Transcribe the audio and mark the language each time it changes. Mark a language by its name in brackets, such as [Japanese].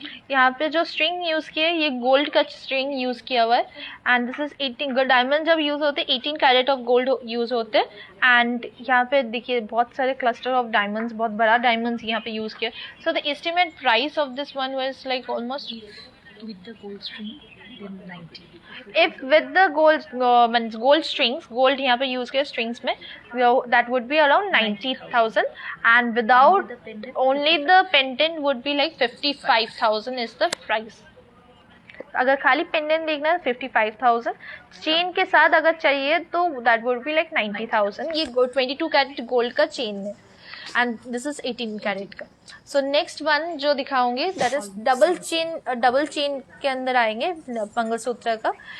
[Hindi] यहाँ पे जो स्ट्रिंग यूज़ किया है ये गोल्ड का स्ट्रिंग यूज़ किया हुआ है. एंड दिस इज 18 डायमंड जब यूज़ होते हैं 18 कैरेट ऑफ गोल्ड यूज़ होते हैं. एंड यहाँ पे देखिए बहुत सारे क्लस्टर ऑफ डायमंड्स, बहुत बड़ा डायमंड्स यहाँ पे यूज़ किया. [English] So the estimate price of this one was like almost With the gold string, then 90. if with the gold strings, gold [Hindi] यहाँ पे यूज़ किया स्ट्रिंग्स में, [English] that would be around 90,000 and without only the pendant would be like 55,000 is the price. [Hindi] अगर खाली pendant देखना है 55,000, chain के साथ अगर चाहिए तो [English] that would be like [Hindi] 90,000. ये 22 कैरेट गोल्ड का चेन है एंड दिस इज 18 कैरेट का. सो नेक्स्ट वन जो दिखाऊंगी दैट इज डबल चेन के अंदर आएंगे मंगलसूत्र का.